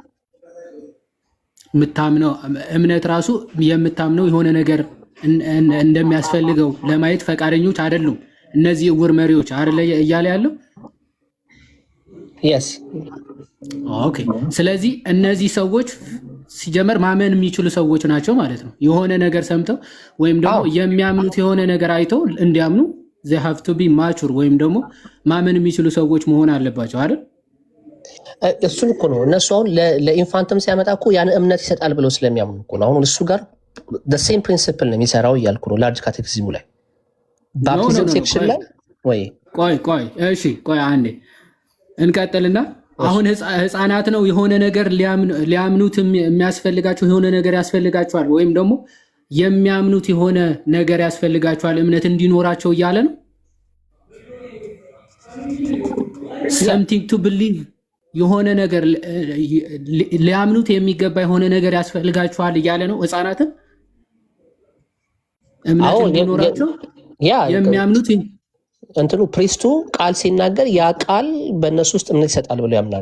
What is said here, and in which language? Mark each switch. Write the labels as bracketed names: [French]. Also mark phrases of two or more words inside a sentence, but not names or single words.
[Amharic] የምታምነው እምነት ራሱ የምታምነው የሆነ ነገር እንደሚያስፈልገው ለማየት ፈቃደኞች አይደሉም እነዚህ ዕውር መሪዎች አይደለ እያለ ያለው። የስ ኦኬ። ስለዚህ እነዚህ ሰዎች ሲጀመር ማመን የሚችሉ ሰዎች ናቸው ማለት ነው። የሆነ ነገር ሰምተው ወይም ደግሞ የሚያምኑት የሆነ ነገር አይተው እንዲያምኑ [English] they have to be mature [Amharic] ወይም ደግሞ ማመን የሚችሉ ሰዎች መሆን አለባቸው አይደል? እሱን እኮ ነው እነሱ አሁን ለኢንፋንትም ሲያመጣ እኮ ያን እምነት ይሰጣል ብለው ስለሚያምኑ እኮ ነው። አሁን እሱ ጋር [English] the same principle [Amharic] ነው የሚሰራው እያልኩ ነው። ላርጅ ካቴኪዝሙ ላይ [English] baptism section [Amharic] ላይ ቆይ እሺ ቆይ አንዴ እንቀጥልና አሁን ህፃናት ነው የሆነ ነገር ሊያምኑት የሚያስፈልጋቸው የሆነ ነገር ያስፈልጋቸዋል ወይም ደግሞ የሚያምኑት የሆነ ነገር ያስፈልጋቸዋል እምነት እንዲኖራቸው እያለ ነው። [English] something to believe [Amharic] የሆነ ነገር ሊያምኑት የሚገባ የሆነ ነገር ያስፈልጋቸዋል እያለ ነው። ህፃናትን እምነት እንዲኖራቸው የሚያምኑት እንትኑ ፕሪስቱ ቃል ሲናገር ያ ቃል በእነሱ ውስጥ እምነት ይሰጣል ብለው ያምናሉ።